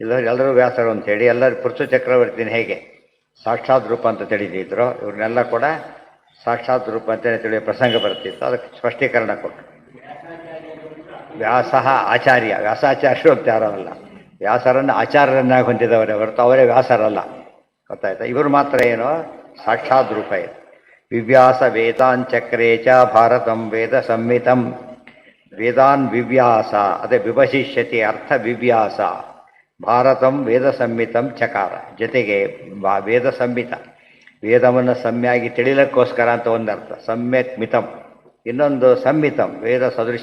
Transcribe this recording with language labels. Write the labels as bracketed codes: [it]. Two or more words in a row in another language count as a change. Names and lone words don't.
[kn] ಎಲ್ಲರೂ ವ್ಯಾಸರು ಅಂತೇಳಿ ಎಲ್ಲರೂ ಪೃಥು ಚಕ್ರವರ್ತಿನ ಹೇಗೆ ಸಾಕ್ಷಾತ್ ರೂಪ ಅಂತ ತಿಳಿದಿದ್ರು, ಇವ್ರನ್ನೆಲ್ಲ ಕೂಡ ಸಾಕ್ಷಾತ್ ರೂಪ ಅಂತಲೇ ತಿಳಿಯೋ ಪ್ರಸಂಗ ಬರ್ತಿತ್ತು. ಅದಕ್ಕೆ ಸ್ಪಷ್ಟೀಕರಣ ಕೊಟ್ಟರು. ವ್ಯಾಸ ಆಚಾರ್ಯ, ವ್ಯಾಸಾಚಾರ್ಯರು ಅಂತ ಯಾರೋ ಅಲ್ಲ, ವ್ಯಾಸರನ್ನು ಆಚಾರ್ಯರನ್ನಾಗಿ ಹೊಂದಿದವರೇ ಹೊರತು ಅವರೇ ವ್ಯಾಸರಲ್ಲ. ಗೊತ್ತಾಯ್ತಾ? ಇವರು ಮಾತ್ರ ಏನು ಸಾಕ್ಷಾತ್ ರೂಪ ಇದೆ. [sa] ವಿವ್ಯಾಸ ವೇದಾಂಚಕ್ರೇ ಚ ಭಾರತಂ ವೇದ ಸಂಹಿತಂ. ವೇದಾನ್ ವಿವ್ಯಾಸ, ಅದೇ ವಿಭಶಿಷ್ಯತಿ ಅರ್ಥ ವಿವ್ಯಾಸ. ಭಾರತಂ ವೇದ ಸಂಹಿತಂ ಚಕಾರ, [kn] ಜೊತೆಗೆ ವೇದ ಸಂಹಿತ, ವೇದವನ್ನು ಸಮ್ಯಾಗಿ ತಿಳಿಲಕ್ಕೋಸ್ಕರ ಅಂತ ಒಂದರ್ಥ, [sa] ಸಮ್ಯಕ್ ಮಿತಂ. [kn] ಇನ್ನೊಂದು ಸಂಹಿತಂ, ವೇದ ಸದೃಶ.